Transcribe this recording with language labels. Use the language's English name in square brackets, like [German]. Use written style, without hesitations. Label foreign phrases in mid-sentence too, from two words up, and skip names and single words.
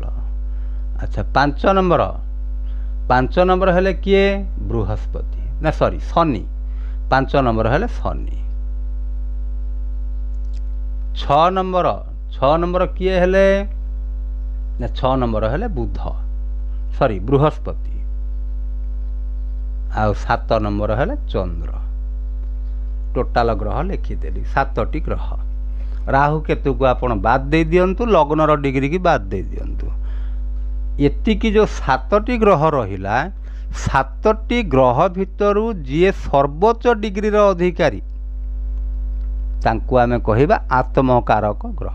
[Bangla] আচ্ছা 5 নম্বর হলে কিয়ে বৃহস্পতি, না সরি শনি, 5 নম্বর হলে শনি। 6 নম্বর কিয়ে হলে না 6 নম্বর হলে বুধ, সরি বৃহস্পতি। ଆଉ 7 নম্বর হলে চন্দ্র। [Odia] ଟୋଟାଲ ଗ୍ରହ ଲେଖିଦେଲି 7ଟି ଗ୍ରହ। ରାହୁ କେତୁକୁ ଆପଣ ବାଦ ଦେଇ ଦିଅନ୍ତୁ, ଲଗ୍ନର ଡିଗ୍ରୀ କି ବାଦ ଦେଇ ଦିଅନ୍ତୁ। ଏତିକି ଯେଉଁ 7ଟି ଗ୍ରହ ରହିଲା, 7ଟି ଗ୍ରହ ଭିତରୁ ଯିଏ ସର୍ବୋଚ୍ଚ ଡିଗ୍ରୀର ଅଧିକାରୀ ତାଙ୍କୁ ଆମେ କହିବା ଆତ୍ମକାରକ ଗ୍ରହ।